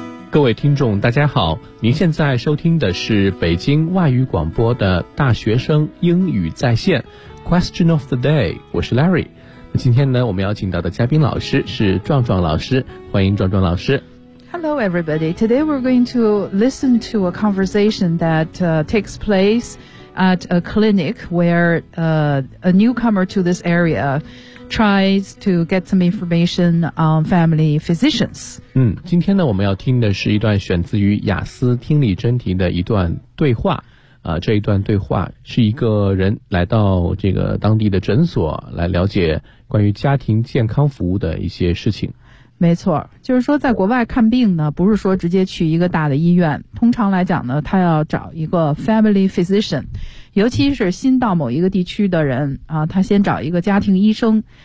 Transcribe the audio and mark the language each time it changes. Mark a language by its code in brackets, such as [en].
[zh] 各位听众大家好，您现在收听的是北京外语广播的大学生英语在线 Question of the day， 我是 Larry。那今天呢，我们邀请到的嘉宾老师是壮壮老师，欢迎壮壮老师。 [en] Hello everybody, today we're going to listen to a conversation that takes place at a clinic where a newcomer to this area tries to get some information on family physicians. [zh] 今天呢我们要听的是一段选自于雅思听力真题的一段对话。这一段对话是一个人来到这个当地的诊所来了解关于家庭健康服务的一些事情。没错，就是说在国外看病呢，不是说直接去一个大的医院，通常来讲呢他要找一个 family physician， 尤其是新到某一个地区的人啊，他先找一个家庭医生。